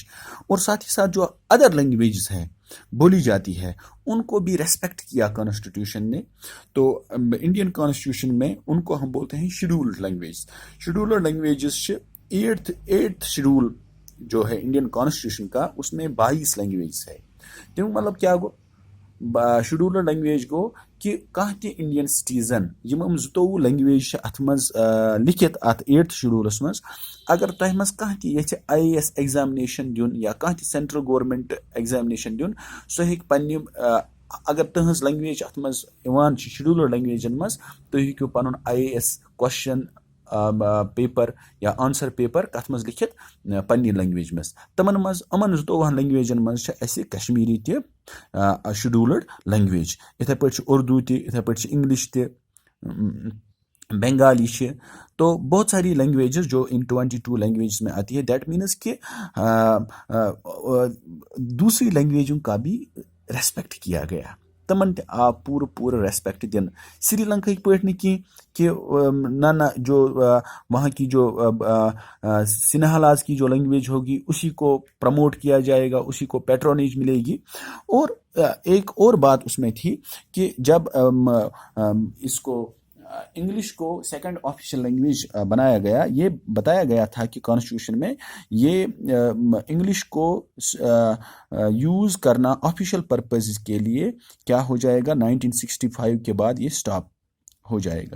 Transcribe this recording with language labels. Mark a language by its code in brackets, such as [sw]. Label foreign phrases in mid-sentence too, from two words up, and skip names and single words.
[ur] اور ساتھ ہی ساتھ جو [en] other languages [ur] ہیں بولی جاتی ہے ان کو بھی ریسپیکٹ کیا کانسٹیٹیوشن نے. تو [en] Indian Constitution [ur] میں ان کو ہم بولتے ہیں [en] scheduled language. scheduled languages eighth schedule [ur] جو ہے [en] Indian Constitution [ur] کا، اس میں 22 لینگویجز ہے. [ks] تمیک مطلب کیا گو؟ [en] scheduled language [ks] گو کہ کانٛہہ تہِ [en] Indian citizen [ks] یم 22 لینگویج ات مز لکھت ات 8th شیڈولس مز، اگر تہ مز کانٛہہ تہِ یژھِ [en] IAS examination [ks] دیُن یا کانٛہہ تہِ [en] central government examination [ks] دیُن، سُہ ہیٚکہِ پننہِ اگر تہنٛز لینگویج ات مز یوان چھِ شیڈولڈ لینگویجن مز، تُہۍ ہیٚکِو پنُن [en] IAS question paper [ks] یا [en] answer paper [ks] کت مز لکھت پننہِ لینگویج مز. تمن مز یمن 22 لینگویجن مز چھِ اسہِ کشمیری تہِ [en] scheduled language, [ks] اتھے پٲٹھۍ چھِ اردو تہِ، اتھے پٲٹھۍ چھِ انگلش تہِ، بنگالی چھِ. [ur] تو بہت ساری لینگویجز جو ان 22 لینگویجز میں آتی ہے. [en] that means [ur] کہ دوسری لینگویجوں کا بھی ریسپیکٹ کیا گیا، [ks] تمن تہِ آو پورٕ ریسپیکٹ دن. [ur] سری لنکا کی [ks] پٲٹھۍ نہٕ کینٛہہ [ur] کہ نہ جو وہاں کی جو سنہالاز کی جو لینگویج ہوگی اسی کو پروموٹ کیا جائے گا، اسی کو پیٹرونیج ملے گی. اور ایک اور بات اس میں تھی کہ جب اس کو انگلش کو [en] second official language [ur] بنایا گیا، یہ بتایا گیا تھا کہ کانسٹیٹیوشن میں یہ انگلش کو یوز کرنا [en] official purpose [ur] کے لیے کیا ہو جائے گا، 1965 کے بعد یہ سٹاپ ہو جائے گا.